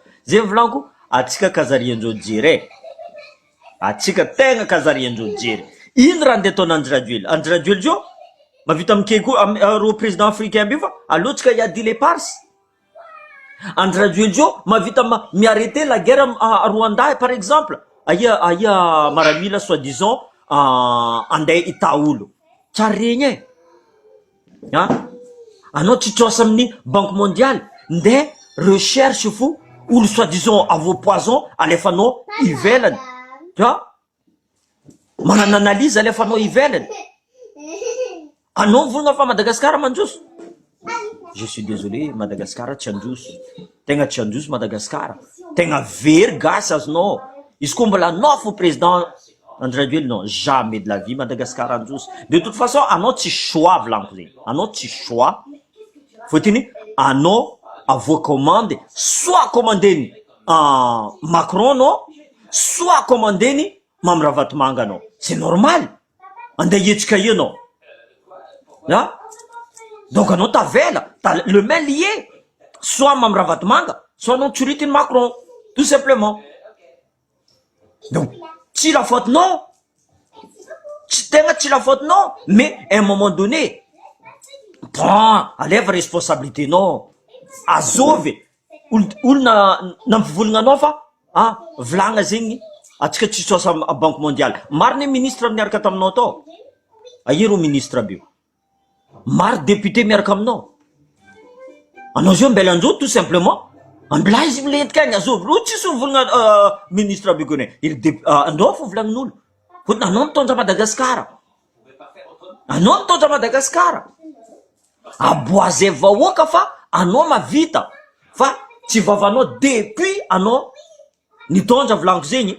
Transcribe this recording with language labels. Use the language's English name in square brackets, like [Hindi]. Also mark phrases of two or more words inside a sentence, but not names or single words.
[Malagasy] Zay volaniko atsika kazariandreo jery. Atsika tegna kazariandreo jery. Ino raha andeha ataon'ny Andradjoely? Andradjoely zio mavita mikeko ro [French] président africain [Malagasy] aby fa alotsika iady [French] les parses. [Malagasy] Andradjoely zio mavita miarrêter [French] la guerre à Rwanda par exemple. [Malagasy] Aia maramila soi-disant andeha itaolo. Tsara regny anao tsy tsosa amin'ny [French] banque mondiale [Malagasy] ndeha recherche fo olo soi-disant avo poison alefanao ivelany. Magnano analyse alefanao ivelany. Anao volagna fa Madagascar mandroso. [French] Je suis désolé, [Malagasy] Madagascar tsy androso. Tegna tsy androso Madagascar. Tegna very gasy azonao. Izy koa mbola anao fo président André Duel, [French] non, jamais de la vie, [Malagasy] Madagascar androso. [French] De toute façon, [Malagasy] anao tsy choix volaniko zegny. Anao tsy choix. Fotony, anao avoakomande, soit commandeny Macron anao, soit commandeny Mamiravatmanga anao. [French] C'est normal. [Malagasy] Andeha hetsika io anao. Ah? Donc anao tavela, [French] le main lié. [Malagasy] Soit Mamiravatmanga, soit anao tsoritiny Macron. [French] Tout simplement. Donc, si la faute non, si la faute non, mais à un moment donné, prends, enlève responsabilité non, [Malagasy] azovy, olona nampivolagna fa, volagna zegny, atsika tsisy asa [French] à Banque mondiale. [Malagasy] Marina ministre miaraka taminao tao, ahiry ministre aby io, maro député miaraka aminao, anao zio mbela anjo [French] tout simplement. [Malagasy] Ambila izy milentika agny azovy, ro tsisy mivolagna ministre aby kone, andao fo volagnin'olo. Fotony anao mitondra Madagasikara. Anao mitondra Madagasikara. Aboazay vahoaka fa anao mavita. Fa tsy vavanao depuis anao nitondra volaniko zegny.